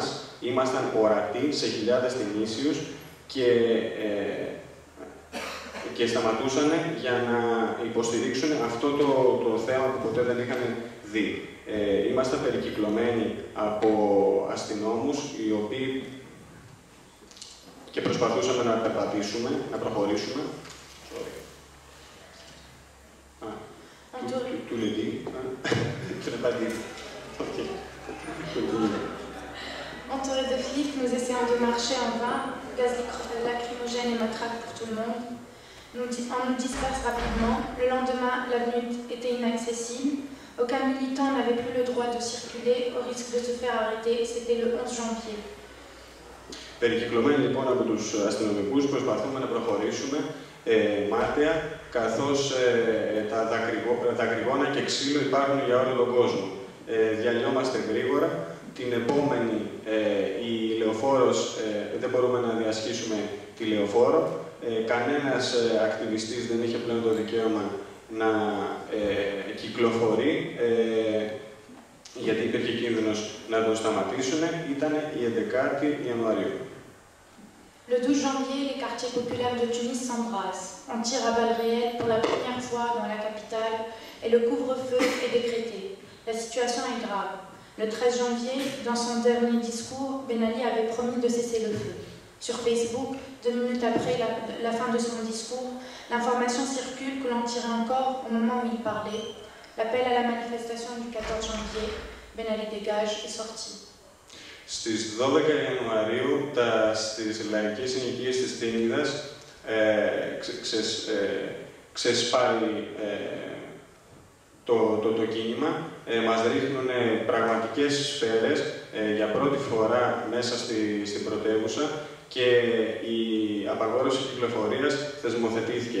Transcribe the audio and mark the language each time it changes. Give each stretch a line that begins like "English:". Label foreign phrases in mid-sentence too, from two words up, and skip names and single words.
Greek: Ήμασταν ορατοί σε χιλιάδες Τινήσιους και σταματούσαν για να υποστηρίξουν αυτό το θέμα που ποτέ δεν είχαν δει. Ήμασταν περικυκλωμένοι από αστυνόμους οι οποίοι και προσπαθούσαμε να περπατήσουμε, να προχωρήσουμε.
French: Tu le dis, tu n'as pas dit. Ok. Entourés de flics, nous essayons de marcher en vain, gaz lacrymogène et matraque pour tout le monde. On nous disperse rapidement. Le lendemain, l'avenue était inaccessible. Aucun militant n'avait plus le droit de circuler au risque de se faire arrêter. C'était le 11 janvier.
Greek: Περικυκλωμένοι λοιπόν από τους αστυνομικούς, προσπαθούμε να προχωρήσουμε μάταια, καθώς τα δακρυγόνα και ξύλο υπάρχουν για όλο τον κόσμο. Διαλυόμαστε γρήγορα. Την επόμενη, η λεωφόρος, δεν μπορούμε να διασχίσουμε τη λεωφόρο. Κανένας ακτιβιστής δεν είχε πλέον το δικαίωμα να κυκλοφορεί, γιατί υπήρχε κίνδυνος να το σταματήσουν. Ήταν η 11η Ιανουαρίου.
French: Le 12 janvier, les quartiers populaires de Tunis s'embrassent. On tire à balles réelles pour la première fois dans la capitale et le couvre-feu est décrété. La situation est grave. Le 13 janvier, dans son dernier discours, Ben Ali avait promis de cesser le feu. Sur Facebook, 2 minutes après la fin de son discours, l'information circule que l'on tirait encore au moment où il parlait. L'appel à la manifestation du 14 janvier, Ben Ali dégage, est sorti.
Greek: Στις 12 Ιανουαρίου, στις λαϊκές συνοικίες της Τίνιδας ξεσπάει το κίνημα. Μας ρίχνουν πραγματικές σφαίρες για πρώτη φορά μέσα στην πρωτεύουσα και η απαγόρευση κυκλοφορίας θεσμοθετήθηκε.